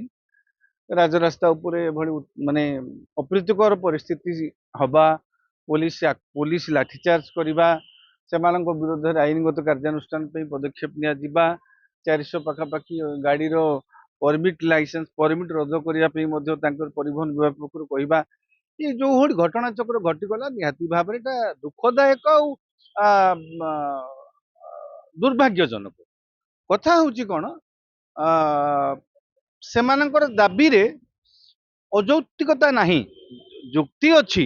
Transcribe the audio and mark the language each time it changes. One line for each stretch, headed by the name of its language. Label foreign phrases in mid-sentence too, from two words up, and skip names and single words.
Odia: ରାଜରାସ୍ତା ଉପରେ ଏଭଳି ମାନେ ଅପ୍ରୀତିକର ପରିସ୍ଥିତି ହବା, ପୁଲିସ ଲାଠିଚାର୍ଜ କରିବା, ସେମାନଙ୍କ ବିରୁଦ୍ଧରେ ଆଇନଗତ କାର୍ଯ୍ୟାନୁଷ୍ଠାନ ପାଇଁ ପଦକ୍ଷେପ ନିଆଯିବା, 400 ପାଖାପାଖି ଗାଡିର ପରମିଟ ରଦ୍ଦ କରିବା ପାଇଁ ମଧ୍ୟ ତାଙ୍କର ପରିବହନ ବିଭାଗ ପକ୍ଷରୁ କହିବା,
Hindi: ये जो
Odia: भଳି ଘଟଣା ଚକ୍ର ଘଟିଗଲା ନିହାତି ଭାବରେ ଏଟା ଦୁଃଖଦାୟକ ଆଉ ଦୁର୍ଭାଗ୍ୟଜନକ। କଥା ହଉଛି କଣ, ସେମାନଙ୍କର ଦାବିରେ ଅଯୌକ୍ତିକତା ନାହିଁ, ଯୁକ୍ତି ଅଛି।